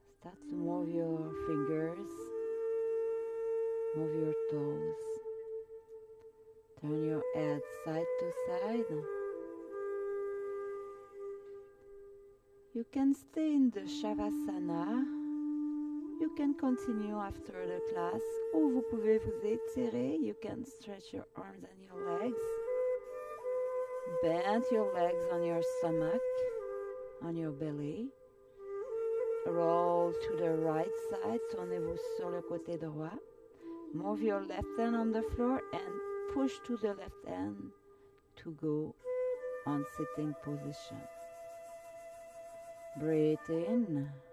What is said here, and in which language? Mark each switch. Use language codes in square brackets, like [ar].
[en] Start to move your fingers. Move your toes. Turn your head side to side. You can stay in the Shavasana. You can continue after the class, [fr] ou vous pouvez vous étirer. [en] You can stretch your arms and your legs. Bend your legs on your stomach, on your belly. Roll to the right side, [fr] tournez-vous sur le côté droit. [en] Move your left hand on the floor and push to the left hand to go on sitting position. Breathe in.